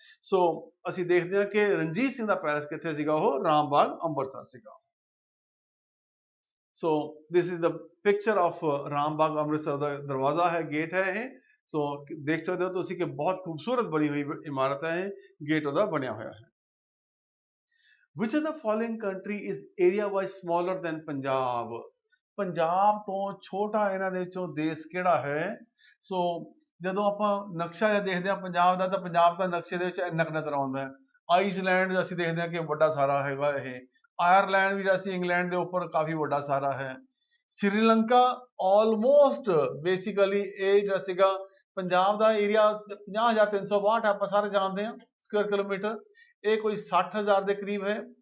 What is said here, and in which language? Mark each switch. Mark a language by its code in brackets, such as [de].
[pa] ਸੋ ਅਸੀਂ ਦੇਖਦੇ ਹਾਂ ਕਿ ਰਣਜੀਤ ਸਿੰਘ ਦਾ ਪੈਲਸ ਕਿੱਥੇ ਸੀਗਾ, ਉਹ ਰਾਮਬਾਗ ਅੰਮ੍ਰਿਤਸਰ ਸੀਗਾ। [en] so this is the picture of [pa] Rambagh Amritsar ਦਾ ਦਰਵਾਜ਼ਾ ਹੈ, ਗੇਟ ਹੈ ਇਹ। ਸੋ ਦੇਖ ਸਕਦੇ ਹੋ ਤੁਸੀਂ ਕਿ ਬਹੁਤ ਖੂਬਸੂਰਤ ਬਣੀ ਹੋਈ ਇਮਾਰਤ ਹੈ ਇਹ, ਗੇਟ ਉਹਦਾ ਬਣਿਆ ਹੋਇਆ ਹੈ। [en] Which of the following country is area wise smaller than Punjab? [pa] Punjab ਤੋਂ ਛੋਟਾ ਇਹਨਾਂ ਦੇ ਵਿੱਚੋਂ ਦੇਸ਼ ਕਿਹੜਾ ਹੈ? ਸੋ ਜਦੋਂ ਆਪਾਂ ਨਕਸ਼ਾ ਜਿਹਾ ਦੇਖਦੇ ਹਾਂ ਪੰਜਾਬ ਦਾ, ਤਾਂ ਪੰਜਾਬ ਦਾ ਨਕਸ਼ੇ ਦੇ ਵਿੱਚ ਇੰਨਾ ਕੁ ਨਜ਼ਰ ਆਉਂਦਾ ਹੈ। ਆਈਸਲੈਂਡ ਅਸੀਂ ਦੇਖਦੇ ਹਾਂ ਕਿ ਵੱਡਾ ਸਾਰਾ ਹੈਗਾ ਇਹ। ਆਇਰਲੈਂਡ ਵੀ ਜਿਹੜਾ ਸੀ ਇੰਗਲੈਂਡ ਦੇ ਉੱਪਰ ਕਾਫੀ ਵੱਡਾ ਸਾਰਾ ਹੈ। ਸ੍ਰੀਲੰਕਾ ਆਲਮੋਸਟ ਬੇਸਿਕਲੀ ਇਹ ਜਿਹੜਾ ਸੀਗਾ ਪੰਜਾਬ ਦਾ ਏਰੀਆ 50,362 ਆਪਾਂ ਸਾਰੇ ਜਾਣਦੇ ਹਾਂ ਸਕੁਅਰ ਕਿਲੋਮੀਟਰ, ਇਹ ਕੋਈ 60,000 ਦੇ ਕਰੀਬ ਹੈ।